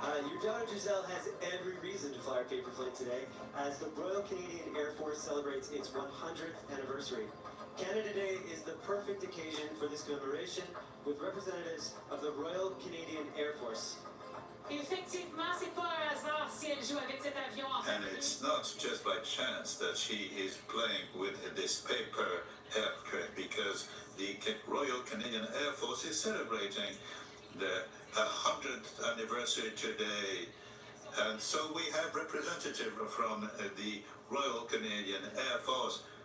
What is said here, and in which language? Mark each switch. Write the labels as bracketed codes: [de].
[en] Your daughter Giselle has every reason to fly her paper plane today as the Royal Canadian Air Force celebrates its 100th anniversary. Canada Day is the perfect occasion for this commemoration with representatives of the Royal Canadian Air Force. [fr] Effectivement, c'est pas un hasard si elle joue avec cet avion en [en] And it's not just by chance that she is playing with this paper aircraft, because the Royal Canadian Air Force is celebrating the 100th anniversary today. And so we have representative from the Royal Canadian Air Force.